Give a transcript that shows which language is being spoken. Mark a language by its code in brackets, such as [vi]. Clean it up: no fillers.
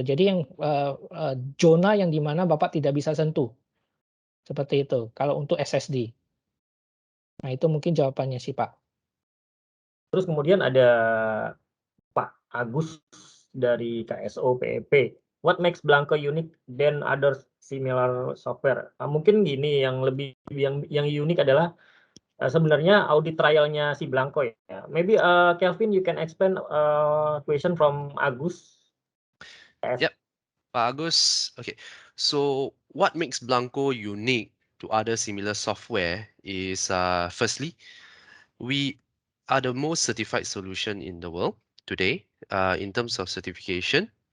[id] Jadi yang zona yang di mana Bapak tidak bisa sentuh. Seperti itu kalau untuk SSD. Nah, itu mungkin jawabannya sih, Pak. Terus kemudian ada Pak Agus dari KSO PEP. [en] What makes Blanco unique than other similar software? [id] Mungkin gini, yang lebih yang unik adalah sebenarnya audit trialnya si Blanco ya. [en] Maybe Kelvin, you can explain question from Agus. Yep, Pak Agus. Okay, so what makes Blanco unique to other similar software is firstly, We are the most certified solution in the world today in terms of certification.